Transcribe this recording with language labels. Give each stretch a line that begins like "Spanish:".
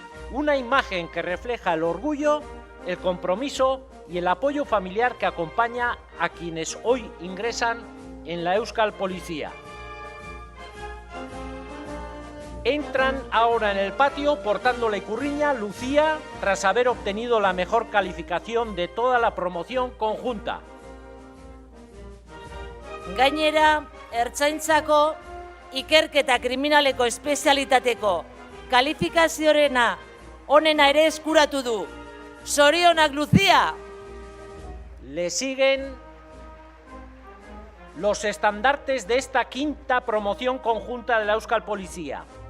Spanish: Una imagen que refleja el orgullo, el compromiso y el apoyo familiar que acompaña a quienes hoy ingresan en la Euskal Policía. Entran ahora en el patio portando la ikurriña Lucía tras haber obtenido la mejor calificación de toda la promoción conjunta.
Basque: Gainera, Ertzaintzako ikerketa kriminaleko espezialitateko kalifikazioarena onena ere eskuratu du. Zorionak, Lucía!
Spanish: Le siguen los estandartes de esta quinta promoción conjunta de la Euskal Policía.